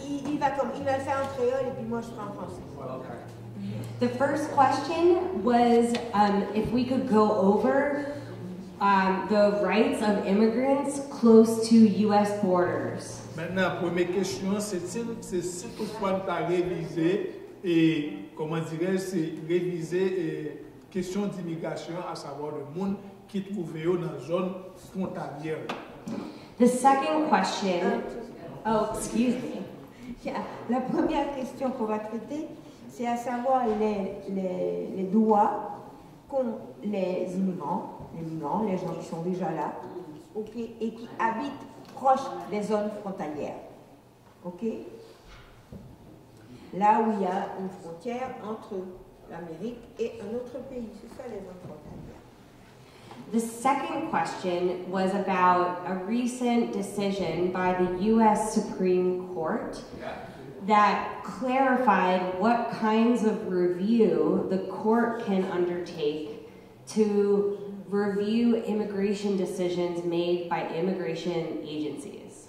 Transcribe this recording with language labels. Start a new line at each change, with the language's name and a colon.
French: Il va le faire en créole et puis moi je ferai en français.
English: The first question was if we could go over the rights of immigrants close to U.S. borders.
French: Maintenant, première question, c'est si toutefois nous avons révisé et, comment dirais-je, c'est réviser question d'immigration, à savoir le monde qui trouvait dans la zone frontalière.
English: The second question, oh, excuse me.
French: La première question qu'on va traiter, c'est à savoir les droits qu'ont les immigrants, les gens qui sont déjà là, ok, et qui habitent proche des zones frontalières. Ok? là où il y a une frontière entre l'Amérique et un autre pays. C'est ça les zones frontalières.
English: The second question was about a recent decision by the U.S. Supreme Court that clarified what kinds of review the court can undertake to review immigration decisions made by immigration agencies.